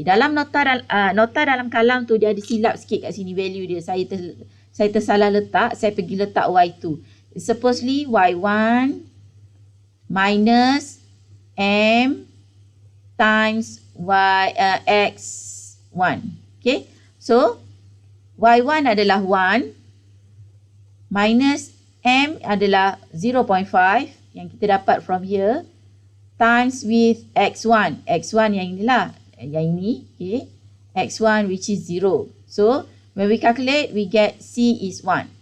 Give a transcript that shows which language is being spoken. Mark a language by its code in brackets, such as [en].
[ms] Dalam nota dalam kalam tu, dia ada silap sikit kat sini value dia. Saya tersalah letak. Saya pergi letak Y2. [en] Supposedly, Y1 minus M times X1. Okay. [ms] So, Y1 adalah 1 minus M adalah 0.5 yang kita dapat from here times with X1. X1 yang inilah, yang ini. Okay. [en] X1 which is 0. So, when we calculate, we get C is 1.